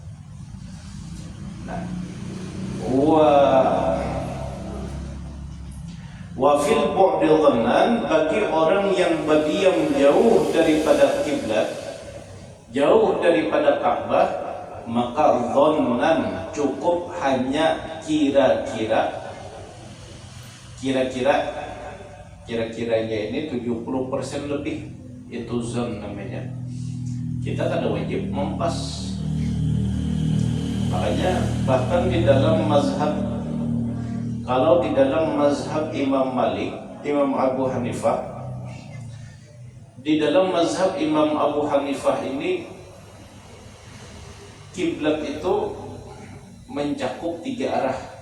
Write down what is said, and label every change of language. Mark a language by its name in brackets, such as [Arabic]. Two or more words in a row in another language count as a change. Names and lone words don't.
[Indonesian] Nah, [Arabic] وفي البعد ظنا, [Indonesian] bagi orang yang berdiam jauh daripada kiblat, jauh daripada Ka'bah, maka dhannan, cukup hanya kira-kiranya ini 70% lebih, itu zon namanya. [Banjar] Kita kada wajib mempas. [Indonesian] Makanya bahkan di dalam mazhab, kalau di dalam mazhab Imam Malik, Imam Abu Hanifah, di dalam mazhab Imam Abu Hanifah ini kiblat itu mencakup 3 arah.